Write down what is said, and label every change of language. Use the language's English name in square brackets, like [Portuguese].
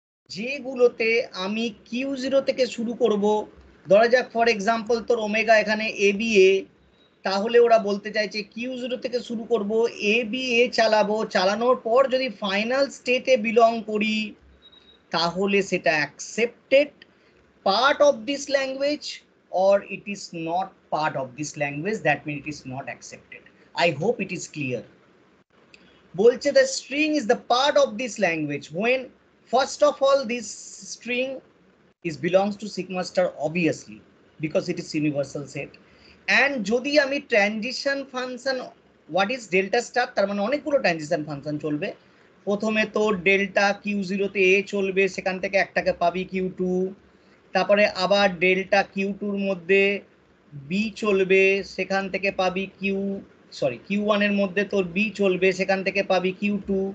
[Bangla] যেগুলোতে আমি Q0 থেকে শুরু করব, ধরা যাক ফর এক্সাম্পল তোর ওমেগা এখানে এ বি এ, তাহলে ওরা বলতে চাইছে Q0 থেকে শুরু করব, এ বি এ চালাবো, চালানোর পর যদি ফাইনাল স্টেটে বিলং করি তাহলে সেটা [English] Accepted part of this language, or it is not part of this language, that means it is not accepted. I hope it is clear. বলছে the string is the part of this language when first of all this string is belongs to sigma star obviously because it is universal set, and [Bangla] যদি আমি transition function, what is delta star, তার মানে অনেকগুলো transition function চলবে। প্রথমে তোর delta Q0 তে এ চলবে, সেখান থেকে একটাকে পাবি Q2, তারপরে আবার ডেল্টা Q2 মধ্যে বি চলবে, সেখান থেকে পাবি Q1 এর মধ্যে তোর বি চলবে, সেখান থেকে পাবি Q2,